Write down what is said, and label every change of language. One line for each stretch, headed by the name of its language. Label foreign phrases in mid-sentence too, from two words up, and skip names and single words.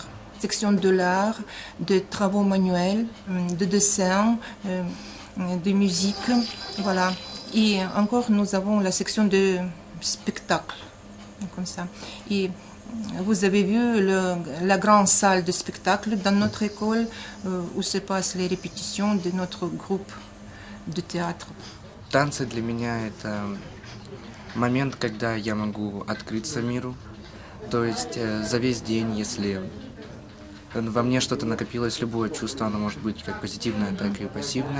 French: Section de l'art, de travaux manuels, de dessin, de musique, voilà. Et encore, nous avons la section de spectacle, comme ça. Et vous avez vu la grande salle de spectacle dans notre école où se passent les répétitions de notre groupe de théâtre.
Russian: Танцы для меня это момент, когда я могу открыться миру. То есть за весь день, если во мне что-то накопилось, любое чувство, оно может быть как позитивное, так и пассивное.